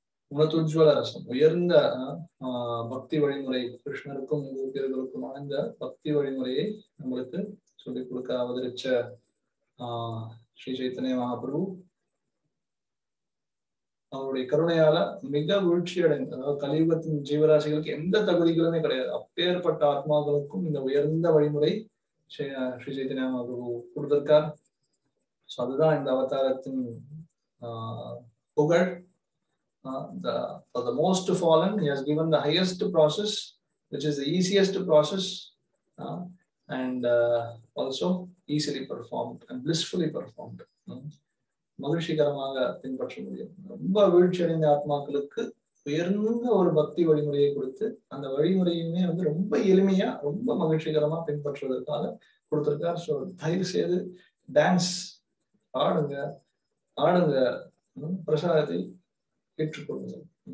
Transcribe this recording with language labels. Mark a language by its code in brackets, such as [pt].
[ta] உணத்துஜ்வல ரசம், உயர்ந்த பக்தி வழிமுறை, கிருஷ்ணருக்கும் கோபியர்களுக்கும் ஆழ்ந்த பக்தி வழிமுறையை நம்மளுக்கு சொல்லிக் கொடுக்க அவதரிச்ச ஸ்ரீ சைத்தன்ய மகாபிரபு அவருடைய கருணையால மிக வீழ்ச்சி அடைந்த, அதாவது கலியுகத்தின் ஜீவராசிகளுக்கு எந்த தகுதிகளுமே கிடையாது, அப்பேற்பட்ட ஆத்மாக்களுக்கும் இந்த உயர்ந்த வழிமுறை ஸ்ரீ சைத்தன்ய மகாபிரபு கொடுத்திருக்கார். ஸோ அதுதான் இந்த அவதாரத்தின் புகழ். [en] For the most fallen, he has given the highest process, which is the easiest process, and also easily performed and blissfully performed. [ta] மகிழ்ச்சிகரமாக பின்பற்ற முடியும். ரொம்ப வீழ்ச்சி அடைந்த ஆத்மாக்களுக்கு உயர்ந்த ஒரு பக்தி வழிமுறையை கொடுத்து அந்த வழிமுறையுமே வந்து ரொம்ப எளிமையா ரொம்ப மகிழ்ச்சிகரமா பின்பற்றுவதற்காக கொடுத்திருக்கார். ஸோ தயவு செய்து டான்ஸ் ஆடுங்க, ஆடுங்க, பிரசாதத்தை ஏற்றுக்கொள்ளுங்கள்.